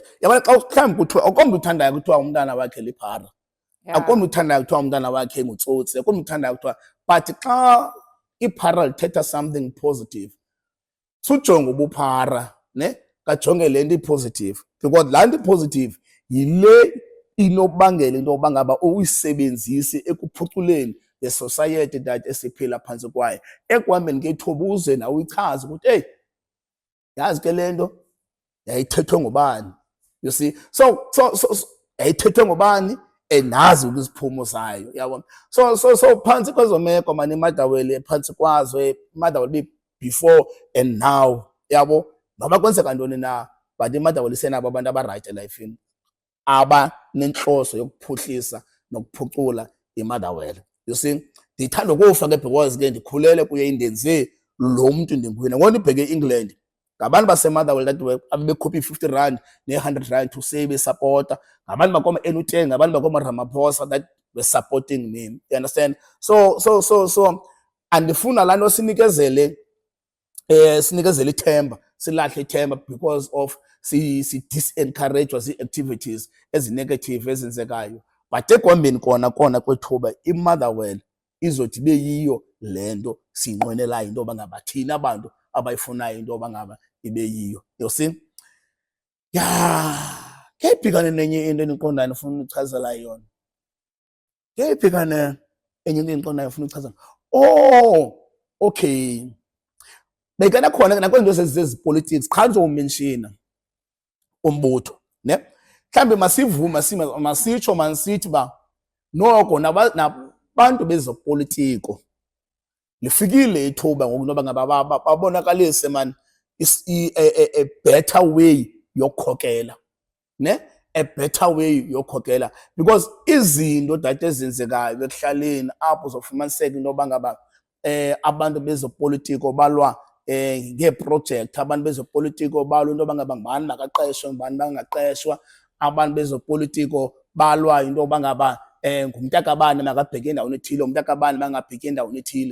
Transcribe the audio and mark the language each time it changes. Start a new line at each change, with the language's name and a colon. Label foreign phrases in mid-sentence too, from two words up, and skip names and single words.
Xhosa: Yabona xa mhlawumbi kuthiwa akukho mntu uthandayo kuthiwa umntana wakhe liphara, akukho mntu uthandayo kuthiwa umntana wakhe ngutsotsi, akukho mntu uthandayo kuthiwa, but xa iphara lithetha
English: something positive,
Xhosa: sujonga ubuphara, ne, kajonge le nto ipositive, because laa nto ipositive yile inobangela into yoba ngaba uyisebenzise ekuphuculeni
English: the society that
Xhosa: esiphila phantsi kwayo. Ekuhambeni kethuba uze nawe uyichaze ukuthi eyi, yazi ke le nto yayithethwe ngubani,
English: you see.
Xhosa: So yayithethwe ngubani and nazi iziphumo zayo, yabona. So phantsi kwezo meko mani iMotherwell phantsi kwazo, iMotherwell
English: before and now,
Xhosa: yabo, noba kwenzeka ntoni na, but iMotherwell isenabo abantu abarayithi elifini abanenhloso yokuphuhlisa nokuphucula iMotherwell,
English: you see.
Xhosa: Ndithanda ukufa ke because ke ndikhulele kuye indenze lo mntu ndinguye. Ngona ibheke eEngland, ngabantu baseMotherwell that abebekhupha i-50 rand ne-100 to say besupporta, ngabantu bakoma N10, ngabantu bakoma Ramaphosa
English: that were supporting me, you understand.
Xhosa: So andifuna laa nto sinikezele ithemba, silahle ithemba
English: because of
Xhosa: si-disencouragwa zii-activities ezi-negative ezenzekayo. But ekuhambeni kona kwethuba iMotherwell izothi ibe yiyo le nto siyinqwenelayo into yoba ngaba thina abantu abayifunayo into yoba ngaba ibe yiyo,
English: you see.
Xhosa: Kheyiphikane nenye into endiqondayo ndifuna unichazela yona. Kheyiphikane enye into endiqondayo ndifuna uyichazela.
English: Oh, okay.
Xhosa: Bekana khona nakwezinto zezipolitics qha ndizowumenshina umbutho, ne, mhlawumbi masivume masitsho manisithi uba noko nabantu bezopolitiko lifikile ithuba ngoku into yoba ngaba babonakalise man
English: a better way
Xhosa: yokukhokela, ne,
English: a better way
Xhosa: yokukhokela, because izinto that ezenzekayo ekuhlaleni apho uzofumaniseka into yoba ngaba abantu bezopolitiko balwa ngeeprojekthi, abantu bezopolitiko balwa into yoba ngaba ngubani makaqeshwe ngubani bangaqeshwa, abantu bezopolitiko balwa into yoba ngaba ngumntakabani makabheke endaweni ethile, ngumntakabani makangabheki endaweni ethile.